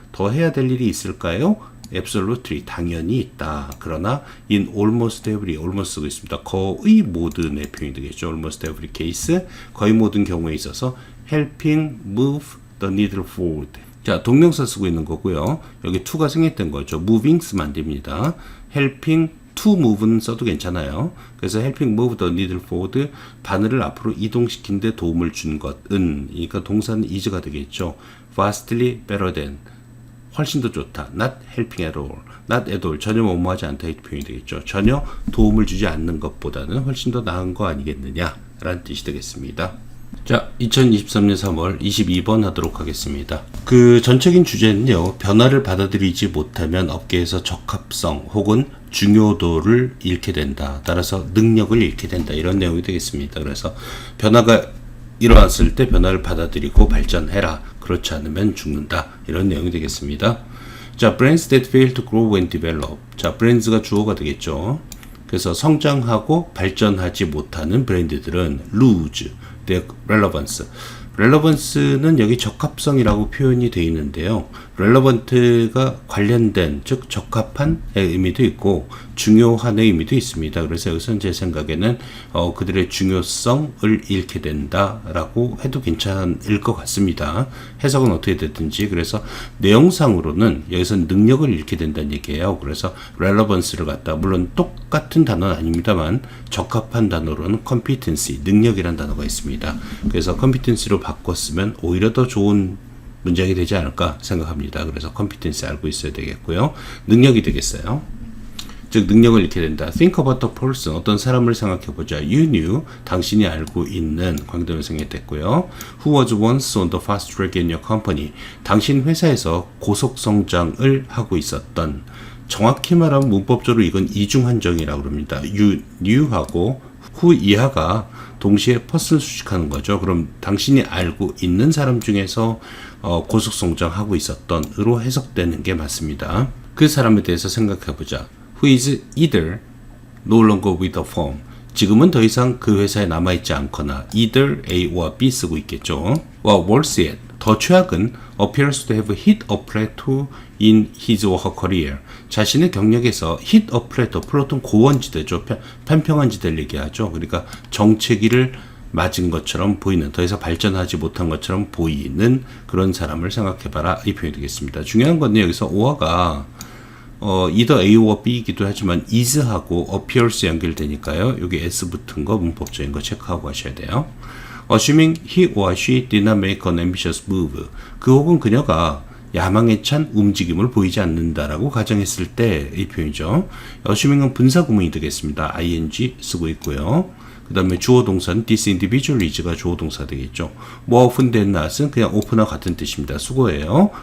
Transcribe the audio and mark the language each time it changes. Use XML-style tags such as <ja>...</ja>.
<ko>더 해야 될 일이 있을까요? Absolutely, 당연히 있다. 그러나</ko> <en>in almost every, almost</en> <ko>쓰고 있습니다. 거의 모든의 표현이 되겠죠.</ko> <en>Almost every case,</en> <ko>거의 모든 경우에 있어서</ko> <en>helping move the needle forward.</en> <ko>자, 동명사 쓰고 있는 거고요. 여기 to가 생략된 거죠. moving 쓰면 안 됩니다. helping to move는 써도 괜찮아요. 그래서</ko> <en>helping move the needle forward,</en> <ko>바늘을 앞으로 이동시키는데 도움을 준 것은, 그러니까 동사는 is가 되겠죠.</ko> <en>vastly better than,</en> <ko>훨씬 더 좋다.</ko> <en>not helping at all, not at all,</en> <ko>전혀 뭐뭐하지 않다 이 표현이 되겠죠. 전혀 도움을 주지 않는 것보다는 훨씬 더 나은 거 아니겠느냐 라는 뜻이 되겠습니다. 자, 2023년 3월 22번 하도록 하겠습니다. 그 전적인 주제는요, 변화를 받아들이지 못하면 업계에서 적합성 혹은 중요도를 잃게 된다. 따라서 능력을 잃게 된다. 이런 내용이 되겠습니다. 그래서 변화가 일어났을 때 변화를 받아들이고 발전해라. 그렇지 않으면 죽는다. 이런 내용이 되겠습니다.</ko> <en>자, brands that fail to grow and develop.</en> <ko>자, brands가 주어가 되겠죠. 그래서 성장하고 발전하지 못하는 브랜드들은</ko> <en>lose their relevance.</en> <ko>relevance는 여기 적합성이라고 표현이 되어 있는데요. relevant가 관련된, 즉 적합한의 의미도 있고 중요한의 의미도 있습니다. 그래서 여기서는 제 생각에는 그들의 중요성을 잃게 된다라고 해도 괜찮을 것 같습니다. 해석은 어떻게 됐든지. 그래서 내용상으로는 여기서는 능력을 잃게 된다는 얘기예요. 그래서 relevance를 갖다, 물론 똑같은 단어는 아닙니다만 적합한 단어로는 competency, 능력이라는 단어가 있습니다. 그래서 competency로 바꿨으면 오히려 더 좋은 문장이 되지 않을까 생각합니다. 그래서 competency 알고 있어야 되겠고요. 능력이 되겠어요. 즉 능력을 잃게 된다.</ko> <en>Think about the person.</en> <ko>어떤 사람을 생각해보자.</ko> <en>You knew.</en> <ko>당신이 알고 있는 관계대명사가 됐고요.</ko> <en>Who was once on the fast track in your company.</en> <ko>당신 회사에서 고속성장을 하고 있었던. 정확히 말하면 문법적으로 이건 이중한정이라고 합니다.</ko> <en>You knew</en> <ko>하고 who 이하가 동시에 person 수식하는 거죠. 그럼 당신이 알고 있는 사람 중에서 고속성장하고 있었던으로 해석되는 게 맞습니다. 그 사람에 대해서 생각해보자.</ko> <en>Who is either no longer with the firm.</en> <ko>지금은 더 이상 그 회사에 남아있지 않거나 either A와 B 쓰고 있겠죠.</ko> <en>worse yet,</en> <ko>더 최악은</ko> <en>appears to have hit a plateau in his or her career.</en> <ko>자신의 경력에서 hit a plateau, 플라톤 고원지대죠. 편평한 지대를 얘기하죠. 그러니까 정체기를 맞은 것처럼 보이는, 더 이상 발전하지 못한 것처럼 보이는 그런 사람을 생각해봐라. 이 표현이 되겠습니다. 중요한 건 여기서 오화가 either A와 B이기도 하지만 is하고 appears 연결되니까요. 여기 S 붙은 거 문법적인 거 체크하고 하셔야 돼요.</ko> <en>Assuming he or she did not make an ambitious move.</en> <ko>그 혹은 그녀가 야망에 찬 움직임을 보이지 않는다라고 가정했을 때 이 표현이죠. assuming은 분사 구문이 되겠습니다. ing 쓰고 있고요. 그 다음에 주어 동사는</ko> <en>this individual is</en> <ko>가 주어 동사 되겠죠. more often than not은 그냥 often와 같은 뜻입니다. 수고해요.</ko>